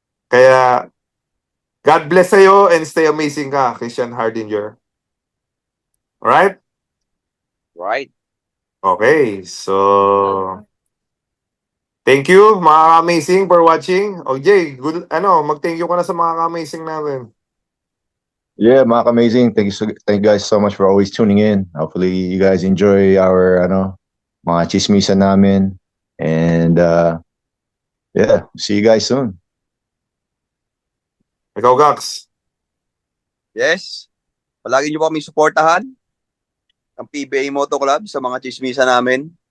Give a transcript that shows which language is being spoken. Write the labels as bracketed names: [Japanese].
[Filipino] Kaya, [English] God bless [Filipino] sa'yo [English] and stay amazing [Filipino] ka, Christian Hardinger. Alright? [English] Right. Okay, so thank you mga amazing for watching. [Filipino] O Jay, mag-thank you ka na sa mga amazing natin. [English] Yeah, Mark, amazing. Thank you guys so much for always tuning in. Hopefully you guys enjoy our [Filipino] mga chismisan namin. [English] And yeah, see you guys soon. [Filipino] Ikaw, Gax. [English] Yes. [Filipino] Palagi niyo po kami suportahan ang PBA Moto Club sa mga chismisa namin.